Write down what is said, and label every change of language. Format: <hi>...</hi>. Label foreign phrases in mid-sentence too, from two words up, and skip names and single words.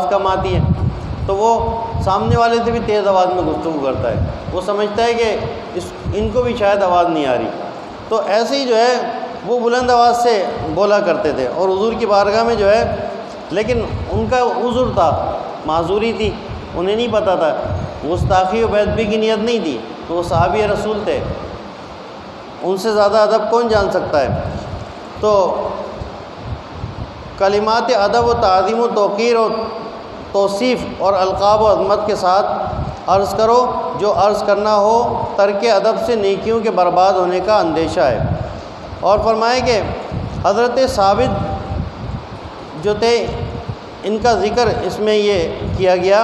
<ur>کم آتی ہے، تو وہ سامنے والے سے بھی تیز آواز میں گفتگو کرتا ہے، وہ سمجھتا ہے کہ ان کو بھی شاید آواز نہیں آ رہی، تو ایسے ہی جو ہے وہ بلند آواز سے بولا کرتے تھے اور حضور کی بارگاہ میں جو ہے، لیکن ان کا عذر تھا، معذوری تھی، انہیں نہیں پتہ تھا، گستاخی و بے ادبی کی نیت نہیں تھی، تو وہ صحابی رسول تھے، ان سے زیادہ ادب کون جان سکتا ہے۔ تو کلمات ادب و تعظیم و توقیر و توصیف اور القاب و عظمت کے ساتھ عرض کرو جو عرض کرنا ہو، ترک ادب سے نیکیوں کے برباد ہونے کا اندیشہ ہے۔ اور فرمائے کہ حضرت ثابت جو تھے ان کا ذکر اس میں یہ کیا گیا۔</ur>